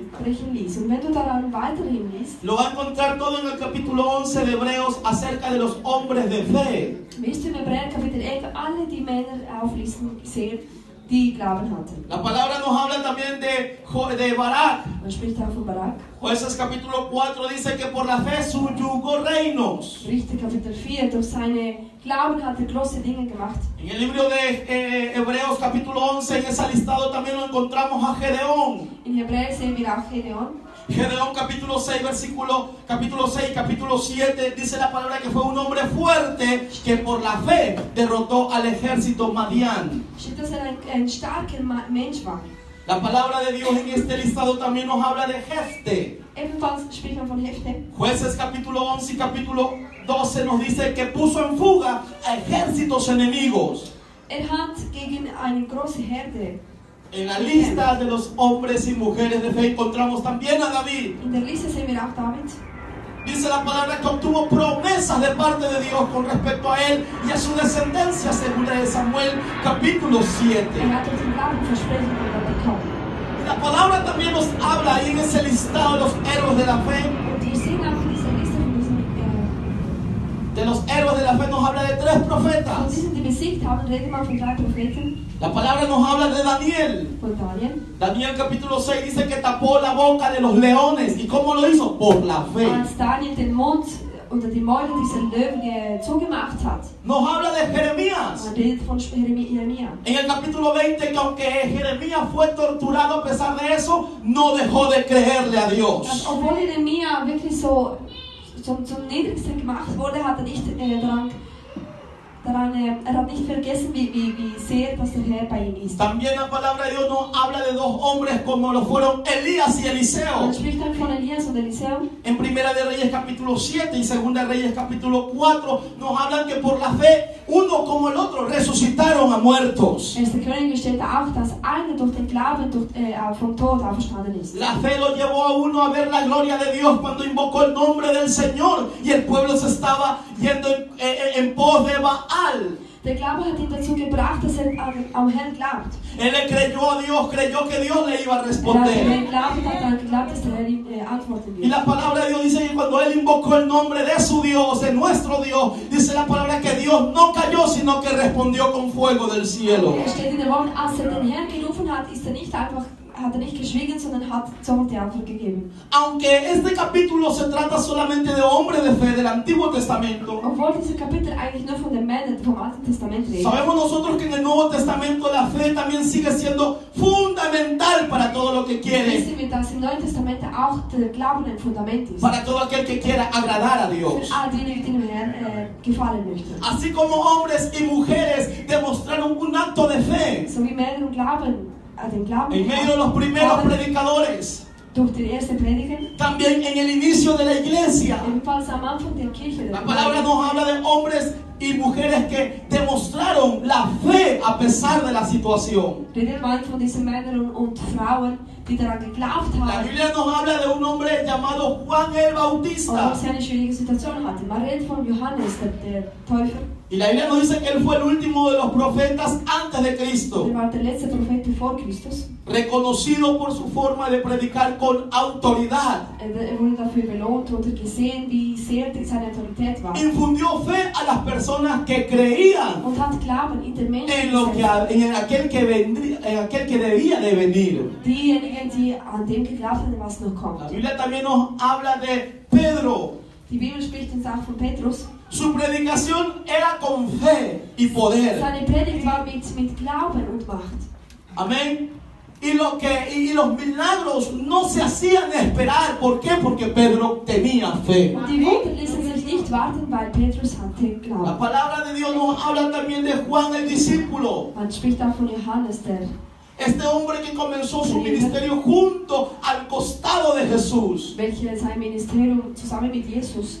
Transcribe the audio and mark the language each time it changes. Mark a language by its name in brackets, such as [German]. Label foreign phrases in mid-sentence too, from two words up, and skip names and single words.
[German] brechen ließ. Und wenn du daran weiterhin liest, [Spanish] lo va a encontrar todo en el capítulo 11 de Hebreos acerca de los hombres de fe. [German] wirst du im Hebräer Kapitel 11 alle die Männer auflisten sehen, die Glauben hatten. [Spanish] La palabra nos habla también de Barak. [German] Man spricht auch von Barak. [Spanish] Jueces capítulo 4 dice que por la fe subyugó reinos. [German] Richter Kapitel 4, durch seine Glauben hat er große Dinge gemacht. [Spanish] En el libro de Hebreos capítulo 11, en ese listado también lo encontramos a Gedeón. [German] In Hebräer sehen wir auch Gedeon. [Spanish] Gedeón capítulo 6, capítulo 7, dice la palabra que fue un hombre fuerte que por la fe derrotó al ejército Madián. [German] Steht, dass ein starker Mensch war. [Spanish] La palabra de Dios en este listado también nos habla de Jefte. [German] Ebenfalls spricht man von Hefte. [Spanish] Jueces capítulo 11 y capítulo 12 nos dice que puso en fuga a ejércitos enemigos. [German] Hat gegen eine große Herde. [Spanish] En la lista de los hombres y mujeres de fe encontramos también a David. [German] In der Liste sehen wir auch David. [Spanish] Dice la palabra que obtuvo promesas de parte de Dios con respecto a él y a su descendencia, según de Samuel capítulo 7. [German] Hat durch den Glauben Versprechen bekommen. [Spanish] La palabra también nos habla ahí en ese listado de los héroes de la fe. [German] Und wir sehen auch in dieser Liste von diesen [Spanish] De los héroes de la fe nos habla de 3 [German] von [Spanish] profetas. [German] diesen, die besiegt haben, redet man von 3 Propheten. [Spanish] La palabra nos habla de Daniel. Von Daniel. Daniel capítulo 6 dice que tapó la boca de los leones. ¿Y cómo lo hizo? Por la fe. [German] Als Daniel den Mund unter die Mäuler dieser Löwen zugemacht hat. [Spanish] Nos habla de Jeremías. [German] Man redet von Jeremia. [Spanish] En el capítulo 20 que aunque Jeremías fue torturado, a pesar de eso, no dejó de creerle a Dios. [German] Obwohl Jeremia wirklich so zum Niedrigsten gemacht wurde, hat er nicht er hat nicht vergessen, wie sehr dass der Herr bei ihm ist. [Spanish] También la palabra de Dios nos habla de 2 hombres como lo fueron Elías y Eliseo. [German] Man spricht dann von Elias und Eliseo. [Spanish] En Primera de Reyes capítulo 7 y Segunda de Reyes capítulo 4 nos hablan que por la fe uno como el otro resucitaron a muertos. [German] 1. Könige steht auch, dass einer durch den Glauben vom Tod auferstanden ist. [Spanish] La fe lo llevó a uno a ver la gloria de Dios cuando invocó el nombre del Señor y el pueblo se estaba yendo en pos de Baal. [German] Der Glaube hat ihn dazu gebracht, dass am Herrn glaubt. [Spanish] Él le creyó a Dios, creyó que Dios le iba a [German] Er hat [Spanish] responder. [German] geglaubt, dass der Herr ihm antworten [Spanish] Y [German] wird. [Spanish] la palabra de Dios dice que cuando él invocó el nombre de su Dios, de nuestro Dios, dice la palabra que Dios no cayó, sino que respondió con fuego del cielo. [German] Steht in der Wort, als den Herrn gerufen hat, hat er nicht geschwiegen, sondern hat sofort die Antwort gegeben. [Spanish] Aunque este capítulo se trata solamente de hombres de fe del Antiguo Testamento, [German] Obwohl dieser Kapitel eigentlich nur von den Männern vom Alten Testament redet. [Spanish] sabemos nosotros que en el Nuevo Testamento la fe también sigue siendo fundamental para todo lo que quiere, [German] Wissen wir, dass im Neuen Testament auch der Glauben ein Fundament ist. [Spanish] para todo aquel que quiera agradar a [German] Für [Spanish] Dios. [German] alle, die dem Herrn gefallen möchten. [Spanish] Así como hombres y mujeres acto de fe. [German] So wie Männer und Glauben, den Glauben [Spanish] En medio de los primeros [German] haben [Spanish] predicadores. [German] durch den ersten Prediger. [Spanish] También en el inicio de la iglesia. [German] Ebenfalls am Anfang der Kirche. [Spanish] La palabra nos habla de hombres y mujeres que demostraron la fe a pesar de la situación. [German] Redet man von diesen Männern und Frauen, die daran geglaubt [Spanish] La [German] haben. [Spanish] Biblia nos habla de un hombre llamado Juan el Bautista. [German] Und sie eine schwierige Situation hatte. Man redet von Johannes, der Täufer. [Spanish] Y la Biblia nos dice que él fue el último de los profetas antes de Cristo. [German] Er war der letzte Prophet vor Christus. [Spanish] Reconocido por su forma de predicar con autoridad. [German] Er wurde dafür belohnt oder gesehen, wie sehr seine Autorität war. [Spanish] Infundió fe a las personas que creían [German] Und hat Glauben in den Menschen [Spanish] en aquel que vendría, en aquel que debía de venir. [German] Diejenigen, die an dem geglaubt haben, was noch kommt. [Spanish] La Biblia también nos habla de Pedro. [German] Die Bibel spricht uns auch von Petrus. [Spanish] Su predicación era con fe y poder. Seine Predigt war mit Glauben und Macht. Amén. Y los milagros no se hacían esperar. ¿Por qué? Porque Pedro tenía fe. [German] Und die Wunder ließen sich nicht warten, weil Petrus hatte [Spanish] La [German] Glauben. [Spanish] palabra de Dios nos habla también de Juan el discípulo. [German] Man spricht auch von Johannes, der [Spanish] Este hombre que comenzó su ministerio junto al costado de Jesús. [German] welcher sein Ministerium zusammen mit Jesus